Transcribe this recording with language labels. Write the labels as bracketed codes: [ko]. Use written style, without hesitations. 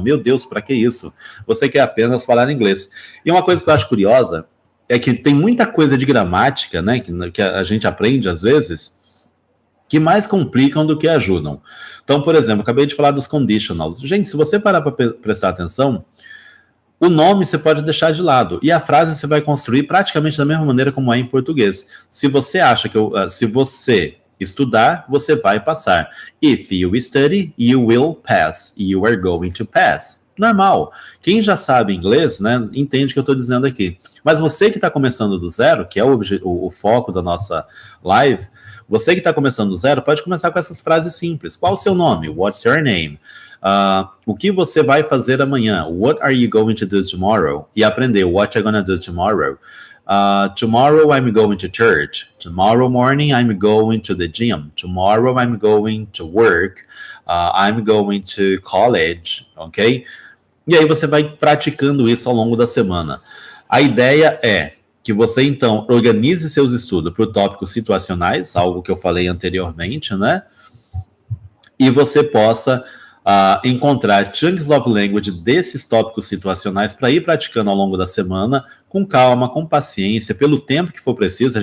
[pt] Meu Deus, para que isso? Você quer apenas falar inglês. E uma coisa que eu acho curiosa é que tem muita coisa de gramática, né, que a gente aprende às vezes, que mais complicam do que ajudam. Então, por exemplo, eu acabei de falar dos conditionals. Gente, se você parar para prestar atenção, o nome você pode deixar de lado. E a frase você vai construir praticamente da mesma maneira como é em português. Se você acha que se você estudar, você vai passar. [en] If you study, you will pass. You are going to pass. Normal. [pt] Quem já sabe inglês, né, entende o que eu estou dizendo aqui. Mas você que está começando do zero, que é o foco da nossa live, você que está começando do zero, pode começar com essas frases simples. Qual o seu nome? [en] What's your name? [pt] O que você vai fazer amanhã? [en] What are you going to do tomorrow? [pt] E aprender [en] what you're gonna do tomorrow. Tomorrow I'm going to church. Tomorrow morning I'm going to the gym. Tomorrow I'm going to work. I'm going to college, ok? [pt] E aí você vai praticando isso ao longo da semana. A ideia é que você, então, organize seus estudos para tópicos situacionais, algo que eu falei anteriormente, né? E você possa encontrar [en] chunks of language [pt] desses tópicos situacionais para ir praticando ao longo da semana, com calma, com paciência, pelo tempo que for preciso.